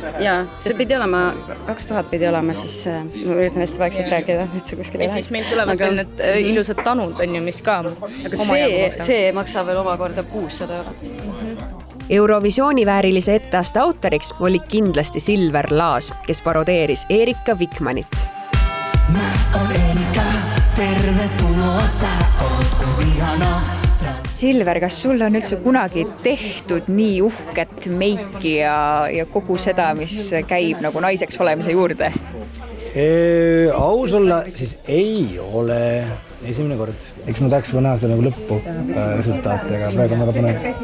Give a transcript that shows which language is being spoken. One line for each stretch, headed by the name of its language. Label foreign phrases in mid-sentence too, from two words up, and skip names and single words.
Estonian: Ja, see pidi olema, 2000 pidi olema, siis üritan hästi vaikselt rääkida, et see kuskil ei läheks. Ja siis meil tulevad veel need ilusad tanud on ju, mis ka. Aga see maksab veel omakorda 600 eurot. Eurovisiooni väärilise etteaste autoriks oli kindlasti Silver Laas, kes parodeeris Erika Vikmanit.
Finnish: Mä on Erika, tervetuloa, sä oot kuin ihana.
Estonian: Silver, kas sul on üldse kunagi tehtud nii uhket meiki ja kogu seda, mis käib nagu naiseks olemise juurde? Aus olla, siis ei ole esimene kord. Eks ma tahaks näha seda nagu lõppu resultaati, aga praegu on väga põnev.